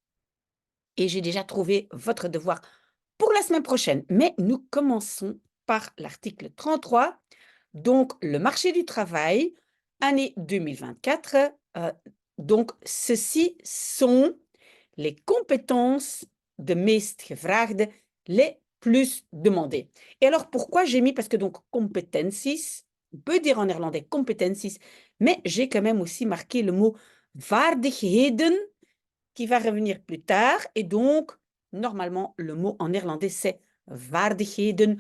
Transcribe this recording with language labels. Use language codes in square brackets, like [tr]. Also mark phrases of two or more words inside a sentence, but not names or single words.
[fr] Et j'ai déjà trouvé votre devoir pour la semaine prochaine. Mais nous commençons par l'article 33, donc le marché du travail, année 2024. Donc, ceci sont les compétences de [nl] meest gevraagde, [fr] les plus demandées. Et alors, pourquoi j'ai mis, parce que donc competenties, on peut dire en néerlandais competenties, mais j'ai quand même aussi marqué le mot vaardigheden, qui va revenir plus tard. Et donc, normalement, le mot en néerlandais, c'est vaardigheden.